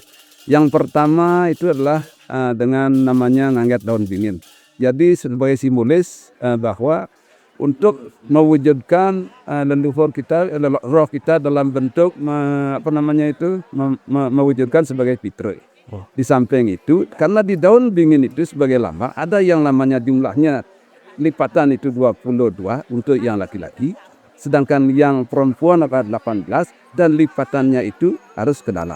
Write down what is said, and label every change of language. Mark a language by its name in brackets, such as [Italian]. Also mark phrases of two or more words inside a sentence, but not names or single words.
[Indonesian] Yang pertama itu adalah dengan namanya ngangget daun bingin. Jadi sebagai simbolis bahwa untuk mewujudkan leluhur kita, roh kita dalam bentuk mewujudkan sebagai fitrah. Di samping itu, karena di daun bingin itu sebagai lambang ada yang namanya jumlahnya lipatan itu 22 untuk yang laki-laki, sedangkan yang perempuan ada 18 dan lipatannya itu harus ke dalam.